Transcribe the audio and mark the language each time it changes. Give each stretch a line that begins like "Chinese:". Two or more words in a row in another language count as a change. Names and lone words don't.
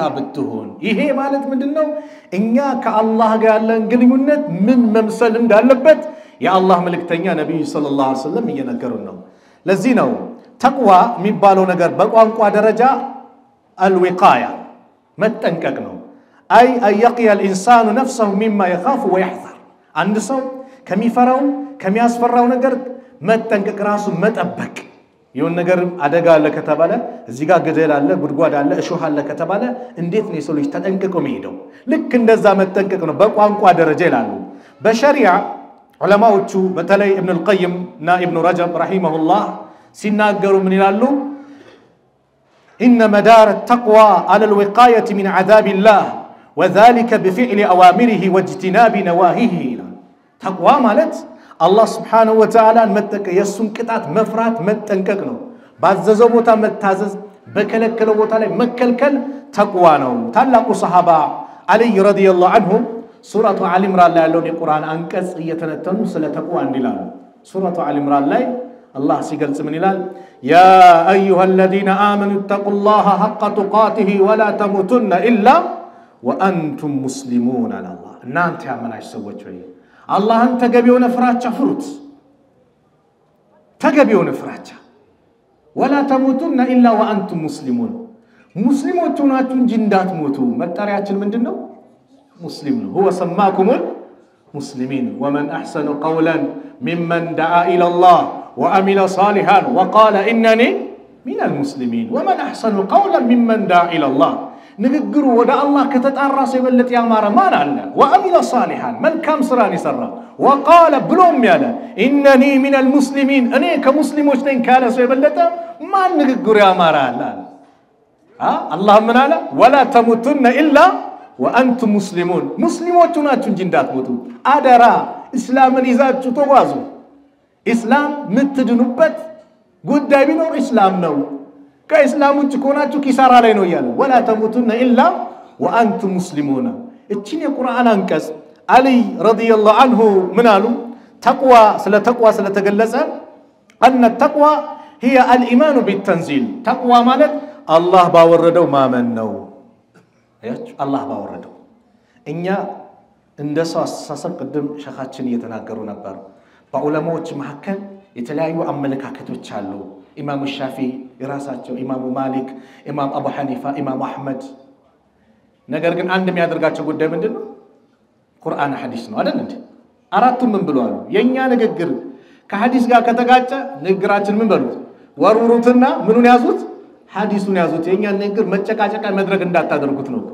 Amharic: ብትሆን ይሄ ማለት ምንድነው እኛ ከአላህ ጋር ያለን ግንኙነት ምን መምሰል እንዳለበት የአላህ መልእክተኛ ነብዩ
Arabic: صلى الله عليه وسلم
Amharic: እየነገሩን ነው ለዚህ ነው ተቅዋ የሚባለው ነገር በቋንቋ ደረጃ አልዊቃያ መጠንቀቅ ነው አይ አየቂያ
Arabic: الانسان نفسه مما يخاف
Amharic: ويحذر አንድ ሰው ከሚፈራው ከሚያስፈራው ነገር መጠንቀቅ ራሱ መጠበቅ የሆነ ነገር አደጋ አለ ከተባለ እዚህ ጋር ገደል አለ ጉድጓድ አለ እሾህ አለ ከተባለ እንዴት ነው የሰው ልጅ ተጠንቅቆ የሚሄደው ልክ እንደዛ መጠንቀቅ ነው በቋንቋ ደረጃ ይላሉ በሸሪዓ ዑለማዎቹ በተለይ ኢብኑ አልቀይም እና ኢብኑ ረጀብ ረሂመሁላህ ሲናገሩ ምን ይላሉ
Arabic: ان مدار التقوى على الوقايه من عذاب الله وذلك بفعل اوامره واجتناب نواهيه تقوى ማለት الله سبحانه وتعالى
Amharic: መጠቀ የሱን ቅጣት መፍራት መጠንቀቅ ነው ባዘዘው ቦታ መታዘዝ በከለከለው ቦታ ላይ መከልከል ተቅዋ ነው ታላቁ ሰሃባ አሊ
Arabic: رضي الله عنه
Amharic: ሱረቱ አሊ ኢምራን ላይ ያለው የቁርአን አንቀጽ እየተነተኑ ስለ ተቅዋ እንዲላሉ ሱረቱ አሊ ኢምራን ላይ الله ሲገልጽ ምን ይላል
Arabic: يا ايها الذين امنوا اتقوا الله حق تقاته ولا تموتن الا وانتم مسلمون على الله
Amharic: እናንተ ያመናችሁ ሰዎች ወይ አላህን ተገቢውን ፍራቻ ፍሩት ተገቢውን ፍራቻ
Arabic: ولا تموتن الا وانتم مسلمون
Amharic: ሙስሊሞች ሆናችሁ እንጂ እንዳትሞቱ መጣሪያችን ምንድነው ሙስሊም ነው
Arabic: هو سماكم المسلمين ومن احسن قولا ممن دعا الى الله وعمل صالحا وقال انني من المسلمين ومن احسن قولا ممن دعا الى الله
Amharic: ንግግሩ ወደ አላህ ከተጣራ ሰው ይበልጥ ያማረ ማን አለ
Arabic: وعمل صالحا
Amharic: መልካም ስራን ይሰራ وقال ብሎም ያለ
Arabic: انني من المسلمين
Amharic: እኔ ከሙስሊሞች ነኝ ካለ ሰው ይበልጥ ማን ንግግሩ ያማረ አለ አላህ ምን አለ
Arabic: ولا تموتن الا وانتم مسلمون
Amharic: ሙስሊሞች ናችሁ እንጂ እንዳትሞቱ አደራ እስላምን ይዛችሁ ተጓዙ እስላም ምትድኑበት ጉዳይ ቢኖር እስላም ነው ከእስላም ውጭ ኮናችሁ ኪሳራ ላይ ነው ይላል
Arabic: ولا تموتن الا وانتم مسلمون
Amharic: እቺን የቁርአን አንቀጽ አሊ
Arabic: رضي الله عنه
Amharic: ምን አሉ ተቅዋ ስለተገለጸ
Arabic: ان التقوى هي الايمان بالتنزيل تقوى
Amharic: ማለት አላህ ባወረደው ማመን ነው አያችሁ አላህ ባወረደው እኛ እንደሰው አስተሳሰብ ቅድም ሸኻችን እየተናገሩ ነበር በዑለማዎች መካከል የተለያዩ አመለካከቶች አሉ ኢማሙ ሻፊዒ የራሳቸው ኢማሙ ማሊክ ኢማም አቡ ሐኒፋ ኢማም አህመድ ነገር ግን አንድ የሚያደርጋቸው ጉዳይ ምንድነው ቁርአን ሐዲስ ነው አይደል እንዴ አራቱም ምን ብለዋል የኛ ንግግር ከሐዲስ ጋር ከተጋጨ ንግግራችን ምን በሉት ወሩሩትና ምኑን ያዙት ሐዲሱን ያዙት የኛ ንግግር መጨቃጨቃ መድረክ እንዳታደርጉት ነው